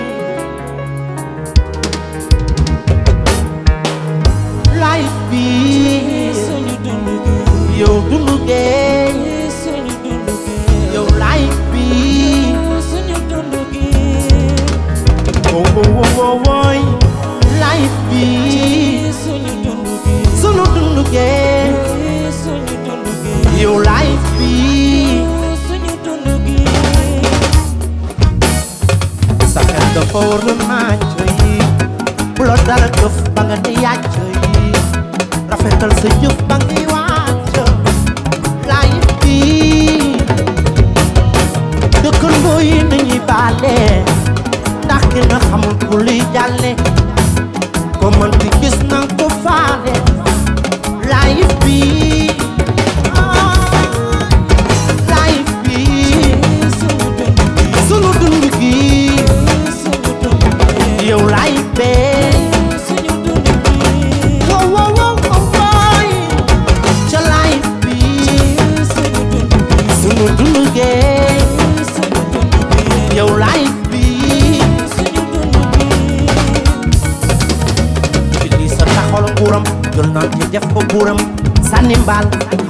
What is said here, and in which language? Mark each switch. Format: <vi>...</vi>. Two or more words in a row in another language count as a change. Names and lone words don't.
<en>life be your</en> <wo>dundu gay</wo> <en>your life be oh life be</en> <wo>sunu dundu gay</wo> <en>your life be</en> <wo>dafa war na màcc yi bu la dara jëf ba nga di yàcc yi rafetal sa jëf ba ngi wàcc life bi dëkkandoo yi nañuy baale ndax ki na xamul ku luy jàlle ko man di gis na ko faale life bi life bi sunu dund gi yow life be wow ca life bi sunu dundu ge yow life bi li sa taxol nguuram jël naa ci def ko buuram sànni mbaal xam</wo>